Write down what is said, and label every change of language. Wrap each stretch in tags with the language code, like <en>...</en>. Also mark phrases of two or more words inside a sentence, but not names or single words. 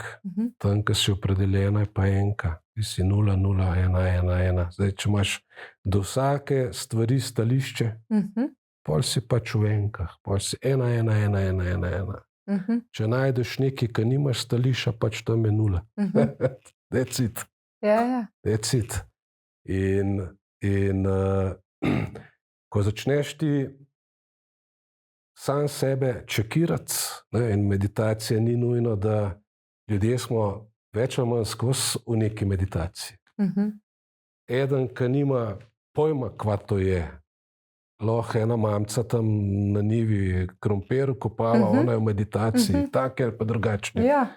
<sl>Tam, ko si opredeljena, je pa enka. Ti si 0, 0, 1, 1, 1. Zdaj, če imaš do vsake stvari stališče, pol si pač v enkah. Pol si 1, 1, 1, 1, 1, 1. Če najdeš nekaj, ki nimaš stališča, pač tam je 0.</sl> <en>That's it. That's it.</en> <sl>In ko začneš ti sam sebe čekirati, in meditacija ni nujno, da ljudje smo več ali manj skozi v neki meditaciji. Eden, ki nima pojma, kva to je, lahko ena mamca tam na njivi krompir kopala, ona je v meditaciji, take ali pa drugačne.</sl>